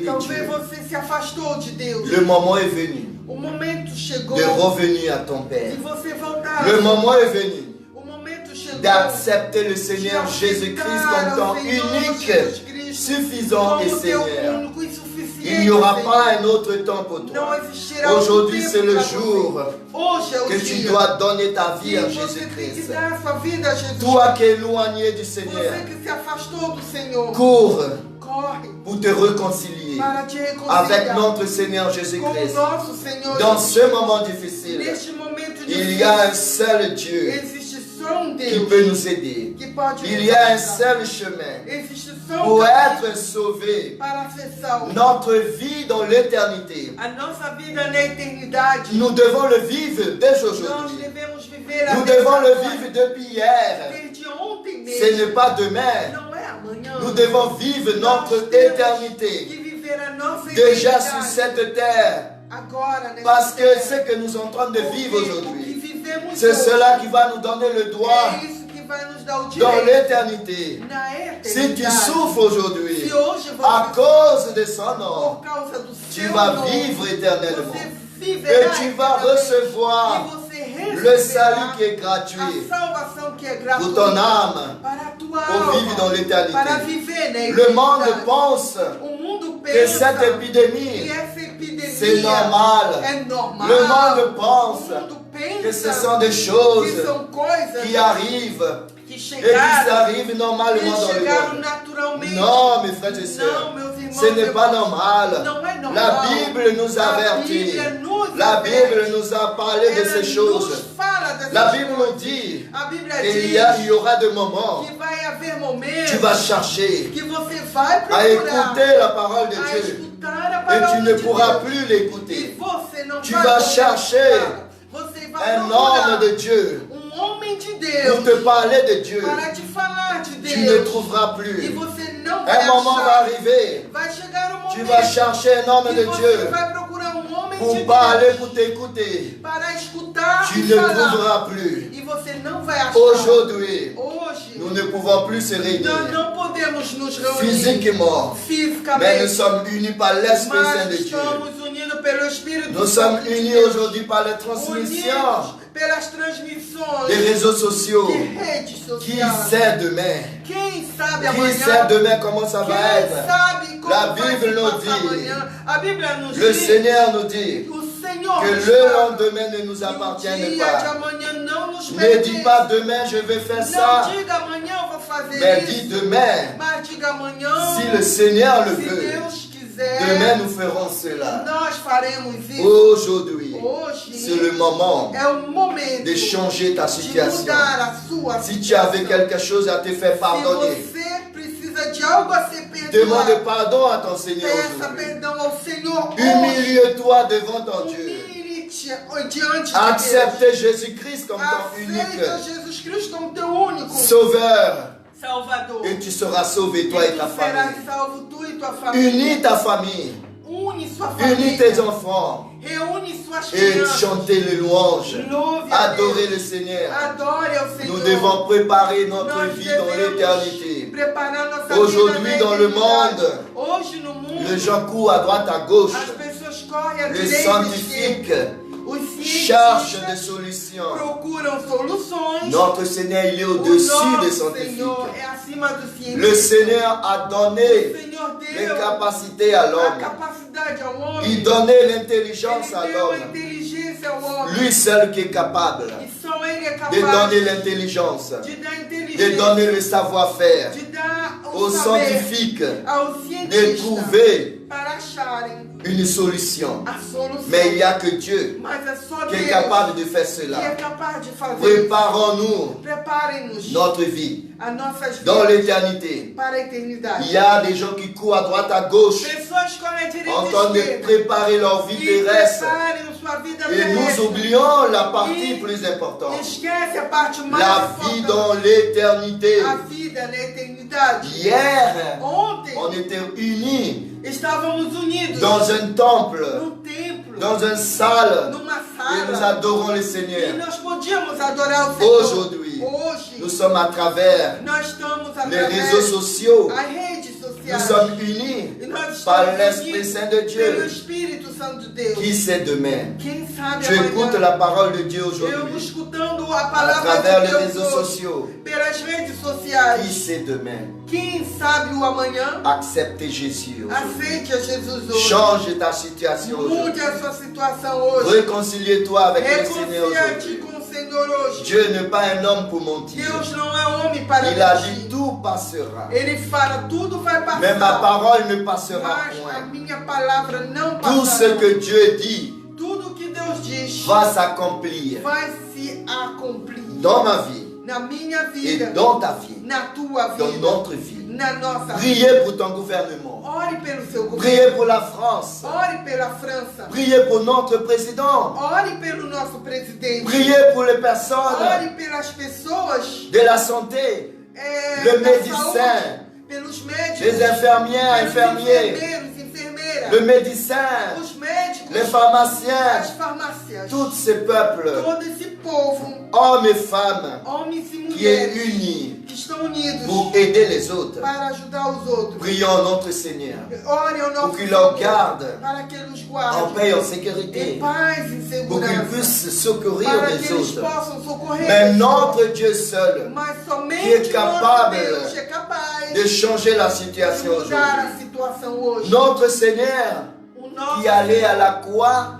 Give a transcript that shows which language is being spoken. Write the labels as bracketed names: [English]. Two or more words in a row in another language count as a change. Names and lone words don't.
[Portuguese] Talvez [French] Dieu. [Portuguese] você se afastou de Deus. [French] Le moment est venu [Portuguese] O momento chegou [French] de revenir à ton Père. [Portuguese] de você voltar. [French] Le moment est venu [Portuguese] O momento chegou [French] d'accepter le [Portuguese] de [French] Seigneur [Portuguese] aceitar [French] Jésus-Christ comme [Portuguese] o [French] ton [Portuguese] Senhor [French] unique, [Portuguese] Jesus Cristo [French] suffisant et [Portuguese] como teu [French] Seigneur. [Portuguese] único e suficiente. [French] Il n'y aura [Portuguese] Senhor. [French] pas un autre temps pour [Portuguese] Não [French] toi. [Portuguese] existirá outro [French] Aujourd'hui, [Portuguese] tempo [French] c'est le [Portuguese] pra [French] jour [Portuguese] você. Hoje é o [French] que tu [Portuguese] dia [French] dois donner ta vie [Portuguese] que [French] à [Portuguese] você tem que [French] Jésus-Christ. [Portuguese] dar a sua vida a Jesus. [French] Toi qui es éloigné du Seigneur, [Portuguese] Você que se afastou do Senhor, [French] cours [Portuguese] corre [French] pour te réconcilier [Portuguese] para te [French] avec [Portuguese] reconciliar [French] notre Seigneur [Portuguese] com o [French] Jésus-Christ. [Portuguese] nosso Senhor [French] Dans [Portuguese] Jesus. [French] ce moment difficile, [Portuguese] Neste momento [French] il y a un [Portuguese] difícil, [French] seul Dieu [Portuguese] existe só [French] qui [Portuguese] Deus [French] peut nous aider. [Portuguese] que pode [French] Il [Portuguese] nos [French] y a un [Portuguese] ajudar. [French] seul chemin [Portuguese] Existe só [French] pour [Portuguese] caminho [French] être sauvé. [Portuguese] para ser salvo. [French] Notre vie dans l'éternité, [Portuguese] A nossa vida na eternidade, [French] nous devons le vivre dès [Portuguese] nós [French] aujourd'hui. [Portuguese] devemos viver a [French] Nous [Portuguese] vida [French] devons le [Portuguese] agora. [French] vivre depuis hier. [Portuguese] Desde ontem [French] Ce [Portuguese] mesmo. [French] n'est pas demain. [Portuguese] Não é amanhã. [French] Nous devons vivre notre [Portuguese] Nós temos [French] éternité [Portuguese] que viver a nossa [French] déjà sur [Portuguese] eternidade. [French] cette terre. [Portuguese] Agora, nessa [French] Parce que [Portuguese] terra. [French] ce que nous sommes en train de vivre [Portuguese] O que [French] aujourd'hui, [Portuguese] vivemos [French] c'est [Portuguese] hoje [French] cela qui va nous donner le droit [Portuguese] é isso que vai nos dar o [French] dans [Portuguese] direito [French] l'éternité. [Portuguese] na [French] Si tu [Portuguese] eternidade. [French] souffres aujourd'hui [Portuguese] Se hoje [French] à [Portuguese] você, [French] cause de son nom, [Portuguese] por causa do [French] tu [Portuguese] seu [French] vas [Portuguese] nome, [French] vivre éternellement. [Portuguese] você [French] Et [Portuguese] viverá [French] tu vas [Portuguese] eternamente. [French] recevoir [Portuguese] E você [French] le [Portuguese] receberá [French] salut qui est gratuit [Portuguese] a salvação que é [French] pour [Portuguese] gratuita [French] ton âme, [Portuguese] para a tua [French] pour vivre dans [Portuguese] alma, [French] l'éternité. [Portuguese] para viver na [French] Le monde [Portuguese] eternidade. [French] pense [Portuguese] O mundo [French] que [Portuguese] pensa [French] cette [Portuguese] que [French] épidémie, [Portuguese] essa epidemia [French] c'est normal. [Portuguese] é normal. [French] Le monde pense [Portuguese] O mundo pensa [French] que ce sont des choses [Portuguese] que são coisas [French] qui arrivent [Portuguese] que [French] et qui [Portuguese] chegaram, [French] arrivent normalement [Portuguese] que [French] dans le [Portuguese] chegaram [French] monde. [Portuguese] naturalmente. [French] Non, mes frères et sœurs, [Portuguese] Não, meus irmãos, [French] ce n'est pas [Portuguese] irmãs, [French] normal. [Portuguese] não é normal. [French] La Bible nous [Portuguese] A [French] avertit. [Portuguese] Bíblia nos [French] La [Portuguese] averte. [French] Bible nous a parlé de [Portuguese] Ela [French] ces choses. [Portuguese] nos fala dessas [French] La Bible [Portuguese] coisas. [French] nous dit [Portuguese] A Bíblia [French] qu'il [Portuguese] diz [French] y aura des moments [Portuguese] que vai haver momentos [French] tu vas chercher [Portuguese] que você vai [French] à [Portuguese] procurar [French] écouter la parole de [Portuguese] a [French] Dieu [Portuguese] escutar a [French] et [Portuguese] palavra [French] tu ne [Portuguese] de [French] pourras [Portuguese] Deus. [French] plus [Portuguese] E [French] l'écouter. [Portuguese] você não [French] Tu [Portuguese] vai [French] vas [Portuguese] poder [French] chercher [Portuguese] escutar. Você vai [French] Un [Portuguese] procurar [French] homme de Dieu [Portuguese] homem de [French] pour [Portuguese] Deus [French] te parler de Dieu. [Portuguese] para te falar de [French] Tu ne [Portuguese] Deus. [French] trouveras [Portuguese] E [French] plus. [Portuguese] você não vai [French] Un moment va [Portuguese] achar. [French] arriver. [Portuguese] Vai chegar um [French] Tu [Portuguese] momento [French] vas chercher un homme [Portuguese] que [French] de [Portuguese] você [French] Dieu [Portuguese] vai procurar homem de [French] pour [Portuguese] Deus [French] parler, pour t'écouter. [Portuguese] para escutar [French] Tu [Portuguese] e [French] ne [Portuguese] falar. [French] trouveras plus. [Portuguese] E você não vai achar. [French] Aujourd'hui, [Portuguese] Hoje, [French] nous ne pouvons plus se [Portuguese] nós [French] réunir [Portuguese] não podemos nos reunir [French] physiquement, mais nous [Portuguese] fisicamente, [French] sommes unis par l'Esprit Saint [Portuguese] mas [French] de Dieu. [Portuguese] estamos unidos pelo Espírito [French] Nous sommes [Portuguese] Santo de [French] unis [Portuguese] Deus. [French] aujourd'hui par la transmission [Portuguese] Unidos pelas transmissões [French] des réseaux sociaux. [Portuguese] de redes [French] Qui [Portuguese] sociais. [French] sait demain? [Portuguese] Quem sabe [French] Qui sait [Portuguese] amanhã? [French] demain comment ça va [Portuguese] Quem [French] être? [Portuguese] sabe como [French] La [Portuguese] vai [French] Bible [Portuguese] se [French] nous [Portuguese] passar [French] dit, [Portuguese] amanhã? A Bíblia nos [French] Le [Portuguese] diz [French] Seigneur nous dit [Portuguese] o Senhor [French] que [Portuguese] nos [French] le [Portuguese] fala [French] lendemain ne nous [Portuguese] que o [French] appartient [Portuguese] dia de [French] pas. [Portuguese] amanhã não nos [French] Ne [Portuguese] pertence. [French] dis pas demain je vais faire ça, [Portuguese] Não diga amanhã eu vou fazer [French] mais [Portuguese] isso. [French] dis demain. [Portuguese] Mas diga amanhã, [French] Si le Seigneur le [Portuguese] se [French] veut, [Portuguese] Deus quiser, [French] demain nous ferons cela. [Portuguese] nós faremos isso. [French] Aujourd'hui, [Portuguese] Hoje [French] c'est le moment [Portuguese] é o momento [French] de changer ta [Portuguese] de [French] situation. [Portuguese] mudar a sua [French] Si tu avais [Portuguese] situação. [French] quelque chose à te faire [Portuguese] Se [French] pardonner, [Portuguese] você precisa de algo a ser perdoado, [French] demande pardon à ton Seigneur [Portuguese] peça [French] aujourd'hui. [Portuguese] perdão ao Senhor hoje. [French] Humilie-toi devant ton Dieu. [Portuguese] Humilhe-te diante de [French] Accepte Jésus-Christ comme [Portuguese] Deus. [French] ton unique [Portuguese] Aceita Jesus Cristo como teu único [French] Sauveur. [Portuguese] Salvador. [French] Et tu seras sauvé, toi et ta [Portuguese] tu serás [French] famille. [Portuguese] salvo, tu e tua família. [French] Unis ta famille. [Portuguese] Une sua [French] Unis [Portuguese] família. [French] tes enfants. [Portuguese] Reúne suas [French] Et [Portuguese] crianças. [French] chantez les louanges. [Portuguese] Louve a [French] Adorez [Portuguese] Deus. [French] le Seigneur. [Portuguese] Adore ao Senhor. [French] Nous devons préparer notre [Portuguese] Nós [French] vie dans [Portuguese] devemos [French] l'éternité. [Portuguese] preparar nossa [French] Aujourd'hui, [Portuguese] vida na [French] dans le [Portuguese] eternidade. [French] monde, [Portuguese] Hoje no mundo, [French] Les gens courent à droite, à gauche. [Portuguese] as pessoas correm à [French] Les [Portuguese] direita e à [French] scientifiques [Portuguese] esquerda. Os [French] cherchent des [Portuguese] cientistas [French] solutions. [Portuguese] procuram soluções. [French] Notre Seigneur, il est [Portuguese] O [French] au-dessus des [Portuguese] nosso [French] scientifiques. [Portuguese] Senhor é acima dos cientistas. [French] Le Seigneur a [Portuguese] O [French] donné [Portuguese] Senhor [French] les [Portuguese] deu [French] capacités à [Portuguese] a [French] l'homme. [Portuguese] capacidade ao homem. [French] Il donnait l'intelligence à [Portuguese] Ele deu a [French] l'homme. [Portuguese] inteligência ao homem. [French] Lui seul qui est capable [Portuguese] E só ele é [French] de [Portuguese] capaz [French] donner l'intelligence, [Portuguese] de dar [French] de [Portuguese] inteligência, [French] donner le savoir-faire [Portuguese] de dar o [French] aux [Portuguese] saber [French] scientifiques, [Portuguese] aos [French] de [Portuguese] cientistas [French] trouver [Portuguese] para acharem [French] une solution. [Portuguese] a solução. [French] Mais il n'y a que Dieu [Portuguese] Mas é só [French] qui [Portuguese] Deus [French] est capable de faire [Portuguese] que é [French] cela. [Portuguese] capaz de fazer. [French] Préparons-nous [Portuguese] Preparem-nos [French] notre vie [Portuguese] a nossas [French] dans [Portuguese] vidas [French] l'éternité. [Portuguese] para a eternidade. [French] Il y a des gens qui courent à droite, à gauche, [Portuguese] Pessoas correm à direita [French] en [Portuguese] e [French] train de [Portuguese] esquerda [French] préparer leur vie [Portuguese] e [French] terrestre. [Portuguese] preparem sua vida [French] Et nous [Portuguese] terrestre. [French] oublions la partie plus importante. [Portuguese] Esquece a parte mais [French] La vie [Portuguese] importante. [French] dans l'éternité. [Portuguese] A vida na eternidade. [French] Hier, [Portuguese] Ontem [French] on était unis [Portuguese] estávamos unidos [French] dans un temple, [Portuguese] num templo, [French] dans une salle, [Portuguese] numa [French] et nous [Portuguese] sala, [French] adorons le [Portuguese] e [French] Seigneur. [Portuguese] nós podíamos adorar o Senhor. [French] Aujourd'hui, [Portuguese] Hoje, [French] nous sommes à travers [Portuguese] nós estamos [French] les [Portuguese] através [French] réseaux sociaux [Portuguese] das redes sociais. sociais. [French] sommes unis [Portuguese] E nós [French] par [Portuguese] estamos [French] l'Esprit [Portuguese] unidos [French] Saint de [Portuguese] pelo [French] Dieu. [Portuguese] Espírito Santo de Deus. [French] Qui sait demain? [Portuguese] Quem sabe [French] Tu écoutes [Portuguese] amanhã, [French] la parole de Dieu [Portuguese] eu [French] aujourd'hui [Portuguese] escutando a [French] à [Portuguese] palavra [French] travers [Portuguese] de [French] les [Portuguese] Deus [French] réseaux [Portuguese] hoje, [French] sociaux. [Portuguese] pelas redes [French] Qui [Portuguese] sociais. [French] sait demain? [Portuguese] Quem sabe o amanhã? [French] Accepte Jésus aujourd'hui. [Portuguese] Aceite a Jesus hoje. [French] Change ta situation [Portuguese] Mude [French] aujourd'hui. [Portuguese] a sua situação hoje. [French] Réconcilie-toi avec le Seigneur [Portuguese] Reconcilia-te [French] aujourd'hui. [Portuguese] com o Senhor hoje. [French] Dieu n'est pas un homme pour mentir. [Portuguese] Deus não é homem para [French] Il a [Portuguese] mentir. [French] dit tout passera. [Portuguese] Ele fala, tudo vai passar. [French] Mais ma parole ne passera [Portuguese] Mas a [French] point. [Portuguese] minha palavra não [French] Tout ce [Portuguese] passará. [French] que Dieu dit [Portuguese] Tudo que Deus diz [French] va s'accomplir [Portuguese] vai se accomplir. [French] dans ma vie [Portuguese] Na minha [French] et [Portuguese] vida, [French] dans ta vie, [Portuguese] na tua [French] dans [Portuguese] vida, [French] notre vie. [Portuguese] na nossa vida. [French] Priez pour ton gouvernement. [Portuguese] Ore pelo seu governo. [French] Priez pour la France. [Portuguese] Ore pela França. [French] Priez pour notre président. [Portuguese] Ore pelo nosso presidente. [French] Priez pour les personnes [Portuguese] Ore pelas pessoas [French] de la santé, le [Portuguese] da [French] médecin, [Portuguese] saúde, pelos médicos, [French] les infirmières, [Portuguese] pelos [French] infirmiers, [Portuguese] enfermeiros, enfermeiras, [French] le médecin, [Portuguese] os médicos, [French] les pharmaciens, [Portuguese] as farmácias, [French] tous ces peuples, [Portuguese] todo esse povo, [French] hommes et femmes, [Portuguese] homens e [French] qui est [Portuguese] mulheres, [French] uni [Portuguese] que estão unidos [French] pour aider les autres. [Portuguese] para ajudar os outros. [French] Prions notre Seigneur [Portuguese] Ore ao nosso [French] pour qu'il [Portuguese] Senhor, [French] leur garde [Portuguese] para que Ele os [French] en [Portuguese] guarde [French] paix et en [Portuguese] em [French] sécurité, [Portuguese] paz e [French] pour qu'ils [Portuguese] segurança, [French] puissent secourir [Portuguese] para [French] les [Portuguese] que eles [French] autres. [Portuguese] possam socorrer [French] Mais [Portuguese] os [French] notre [Portuguese] outros. [French] Dieu seul [Portuguese] Mas [French] qui [Portuguese] somente [French] est capable [Portuguese] nosso Deus é capaz [French] de changer la [Portuguese] de [French] situation [Portuguese] mudar a [French] aujourd'hui. [Portuguese] situação hoje. [French] Notre Seigneur [Portuguese] O nosso [French] qui allait à la croix,